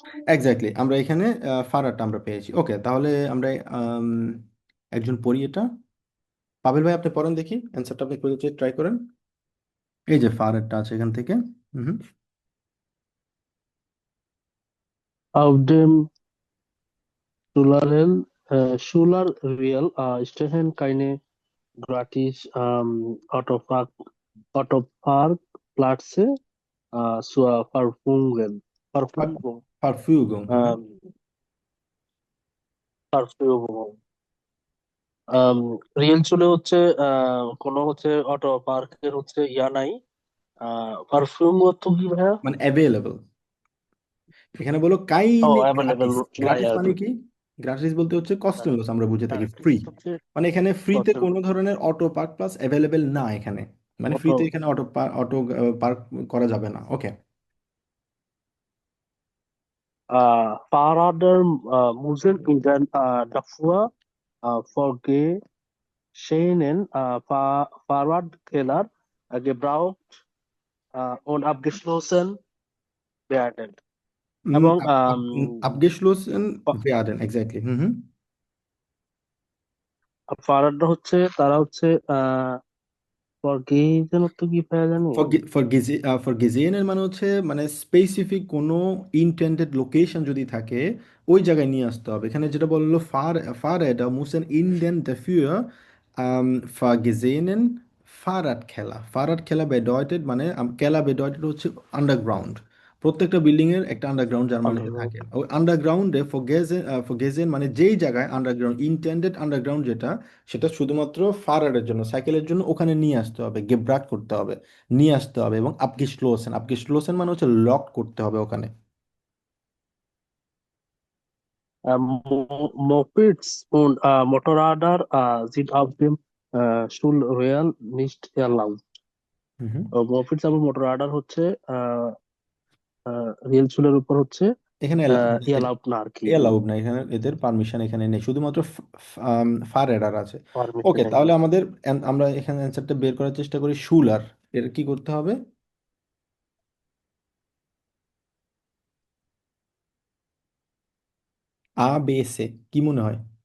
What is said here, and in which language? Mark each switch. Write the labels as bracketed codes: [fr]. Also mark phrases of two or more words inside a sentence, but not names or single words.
[bn] এক্স্যাক্টলি আমরা এখানে ফারারটা আমরা পেয়েছি। ওকে তাহলে আমরা একজন পড়ি এটা। পাবেল ভাই আপনি পড়েন দেখি অ্যান্সারটা আপনি খুঁজে ট্রাই করেন। এই যে ফারারটা আছে এখান থেকে। হুম। [de] Auf dem Schuler-Real stehen keine gratis Autoparkplätze zur Verfügung. Ver- Verfügung. Verfügung, Ähm, Verfügung. [bn] রিয়েল চুলে হচ্ছে কোনো হচ্ছে অটো পার্কের হচ্ছে ইয়া নাই। পারফিউম অর্থ কি ভাইয়া? মানে অ্যাভেলেবল। এখানে বলো ও কাইনে অ্যাভেলেবেল গ্রাটিস। নাই গ্রাটিস আর মানে কি। কি? গ্রাটিস বলতে হচ্ছে কস্টেলস, আমরা বুঝে থাকি ফ্রি। Artist হচ্ছে মানে এখানে ফ্রিতে কস্টেল কোনো ধরনের অটো পার্ক প্লাস অ্যাভেলেবেল না এখানে। মানে অটো ফ্রিতে এখানে অটো পার্ক করা যাবে না। ওকে। [de] Fahrräder müssen in den dafür vorgesehenen Fahrradkeller gebraucht und abgeschlossen werden এবং abgeschlossen werden, [bn] exactly। হুম হুম। ফারাডটা হচ্ছে তারা হচ্ছে আহ ফরগেজেন তো কি পাওয়া জানি। ফরগেসেনের মানে হচ্ছে মানে স্পেসিফিক কোনো [en] intended location [bn] যদি থাকে ওই জায়গায় নিয়ে আসতে হবে। এখানে যেটা বললো [de] Fahrräder müssen in den dafür vorgesehenen Fahrradkeller। Fahrradkeller bedeutet [bn] মানে [de] Keller bedeutet [bn] হচ্ছে আন্ডারগ্রাউন্ড। প্রত্যেকটা বিল্ডিং এর একটা আন্ডারগ্রাউন্ড জার্মানিতে থাকে। ওই আন্ডারগ্রাউন্ডে ফরগেজেন মানে যেই জায়গায় [en] underground intended underground [bn] যেটা, সেটা শুধুমাত্র ফারারের জন্য, সাইকেলের জন্য ওখানে নিয়ে আসতে হবে, গেব্রাক করতে হবে, নিয়ে আসতে হবে। এবং আপগেschlossen, আপগেschlossen মানে হচ্ছে লক করতে হবে ওখানে। [de] Mopeds und Motorräder sind auf dem Schulreal nicht erlaubt. [bn] হুম হুম। মপিডস এবং মোটররাডার হচ্ছে রিয়েল চুলের উপর হচ্ছে এখানে এলাউড না আর কি, এলাউড না, এখানে এদের পারমিশন এখানে নেই, শুধুমাত্র ফার এডার আছে। পারমিশন ওকে, নেই। তাহলে আমরা এখানে অ্যান্সারটা বের করার চেষ্টা করি। শুলার এর কি করতে হবে? A B C কি মনে হয়?